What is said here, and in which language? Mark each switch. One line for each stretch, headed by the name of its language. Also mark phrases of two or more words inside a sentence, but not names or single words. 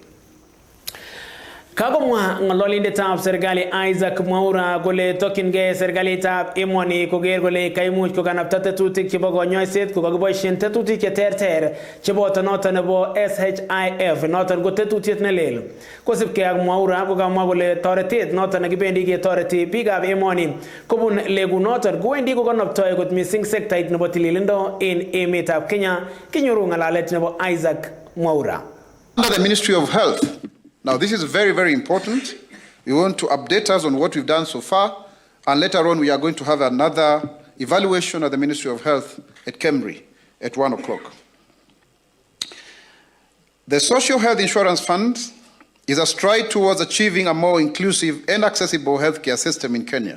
Kalenjin: Kagomwa ng'ololindetab serikali Isaac Mwaura kole tokyingei serikalitab emoni koker kole kaimuch kokanapta tetutik chebo konyoiset kokakiboisien tetutik cheterter cheboto noton nebo SHIF noton ko tetutiet nelel. Kosibkei ak Mwaura kokamwa kole toretet noton nekibendi ketoreti biikab emoni kobun legunoton kowendi kokanaptoi kot missing sektait nebo tililindo en emetab Kenya. Kinyoru ng'alalet nebo Isaac Mwaura.
English: Under the Ministry of Health. Now, this is very, very important. We want to update us on what we've done so far, and later on we are going to have another evaluation at the Ministry of Health at Cambridge at 1 o'clock. The Social Health Insurance Fund is a stride towards achieving a more inclusive and accessible healthcare system in Kenya.